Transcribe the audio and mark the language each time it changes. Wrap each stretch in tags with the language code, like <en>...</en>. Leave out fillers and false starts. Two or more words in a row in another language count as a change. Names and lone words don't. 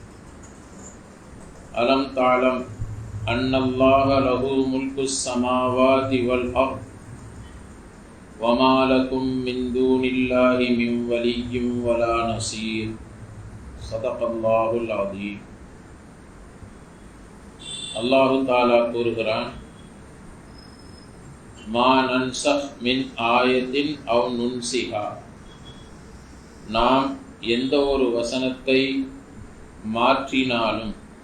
<ar>ألم تعلم أن الله له ملك السماوات والأرض وما لكم من دون الله من ولي ولا نصير صدق الله العظيم.</ar> <ta>அல்லாஹு தாலா கூறுகிறான்,</ta> <ar>ما ننسخ من آية أو ننسها,</ar> <ta>நாம் எந்த ஒரு வசனத்தை மாற்றினாலும்</ta>